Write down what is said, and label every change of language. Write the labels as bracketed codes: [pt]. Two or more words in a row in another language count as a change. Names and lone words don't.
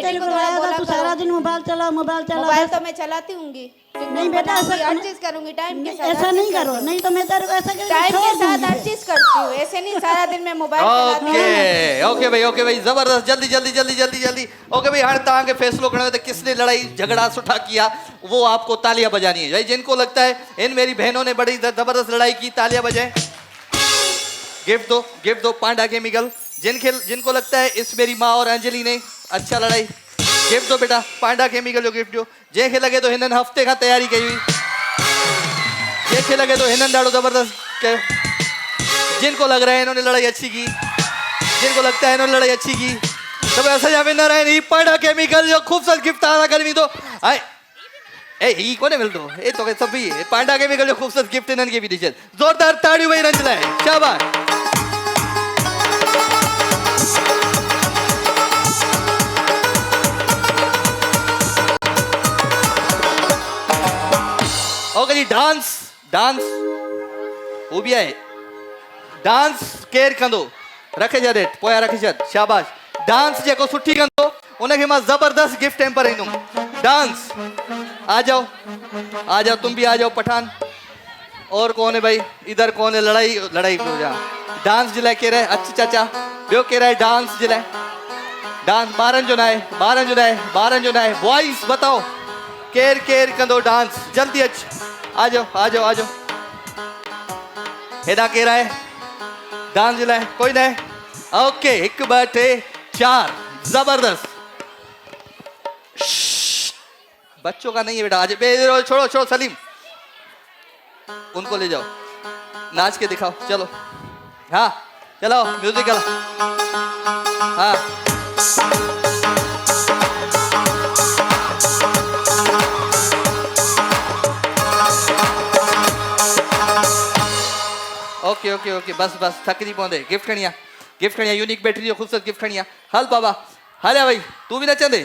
[ur] तेरे को को थोड़ा لایا تھا, बोला तू करो। سارا دن موبائل چلا موبائل تو میں چلاتی ہوں گی, نہیں بیٹا، ایسا ہر چیز کروں گی ٹائم کے ساتھ. ایسا نہیں کرو، نہیں تو میں تیرے کو ایسا کر کے ٹائم کے छोड़ साथ दूंगी। ہر چیز کرتی ہوں، ایسے نہیں سارا دن میں موبائل چلاتی ہوں. اوکے بھائی زبردست، جلدی جلدی جلدی جلدی جلدی. اوکے بھائی, [sd] हाणे तव्हांखे फैसलो करणो है [ur] تو کس نے لڑائی جھگڑا سٹھا کیا، وہ آپ کو تالیاں بجانی ہے. بھائی جن کو لگتا ہے ان میری بہنوں نے بڑی زبردست لڑائی کی، تالیاں بجائیں. گفٹ دو پانڈا کیمیکل. جن کو لگتا ہے اس میری ماں اور انجلی نے اچھا لڑائی، گفٹ دو بیٹا، پانڈا کیمیکل جو گفٹ دو. [sd] जंहिंखे लगे तो हिननि हफ़्ते खां तयारी कई हुई, जंहिंखे लगे तो हिननि ॾाढो ज़बरदस्त कयो। [ur] جن کو لگ رہا ہے انہوں نے لڑائی اچھی کی، جن کو لگتا ہے انہوں نے لڑائی اچھی کی، تو [sd] असांजा विनर आहिनि ही पांडा केमिकल जो ख़ूबसूरत गिफ्ट तव्हां सां गॾु वेंदो। ऐं ही कोन्हे मिलंदो, ए तोखे सभु ही पांडा केमिकल जो ख़ूबसूरत गिफ्ट हिननि खे बि ॾिजनि। ज़ोरदार ताड़ियूं भई हिननि जे लाइ, शाबाश। [ur] اوکے جی، ڈانس وہ بھی آہے. [sd] डांस केर कंदो, रखे छॾ हेठि, पोयां रखे छॾ, शाबाश। डांस जेको सुठी कंदो उनखे मां ज़बरदस्त गिफ्ट हैम्पर ईंदुमि। [ur] ڈانس آ جاؤ تم بھی آ جاؤ پٹھان. اور کون ہے بھائی، ادھر کون ہے? [sd] लड़ाई डांस जे लाइ केरु आहे? अच चाचा। ॿियो केरु आहे डांस जे लाइ? डांस ॿारनि जो न आहे, [ur] وائس بتاؤ [sd] केरु कंदो डांस? [ur] جلدی اچ، آ جاؤ. [sd] हेॾा केरु आहे डांस जे लाइ? कोई न आहे। ओके, 1 2 3 4, जबरदस्त। [ur] بچوں کا نہیں ہے بیٹا، آج چھوڑو سلیم، ان کو لے جاؤ، ناچ کے دکھاؤ. چلو، ہاں چلو، میوزیکل۔ ہاں اوکے بس [sd] थक नहीं पवंदे। गिफ्ट खणिया यूनिक बैटरी जो ख़ूबसूरत गिफ्ट खणिया। हल बाबा, हलिया भाई, तू भी नचंदे?